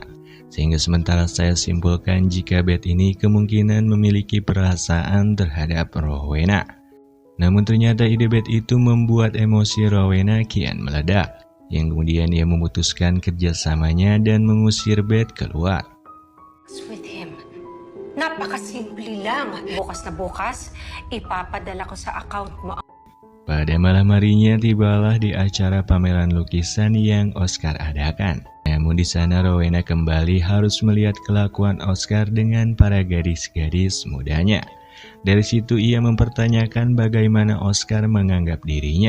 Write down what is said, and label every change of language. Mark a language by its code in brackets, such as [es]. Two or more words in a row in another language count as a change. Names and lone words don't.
[id] Sehingga sementara saya simpulkan jika Beth ini kemungkinan memiliki perasaan terhadap Rowena. Namun ternyata ide Beth itu membuat emosi Rowena kian meledak, yang kemudian ia memutuskan kerjasamanya dan mengusir Beth keluar. [en] With him. [tl] Napakasimple lang. Bukas na bukas, ipapadala ko sa account mo. [id] Pada malam harinya tibalah di acara pameran lukisan yang Oscar adakan. Namun di sana Rowena kembali harus melihat kelakuan Oscar dengan para gadis-gadis mudanya. Dari situ ia mempertanyakan bagaimana Oscar menganggap dirinya.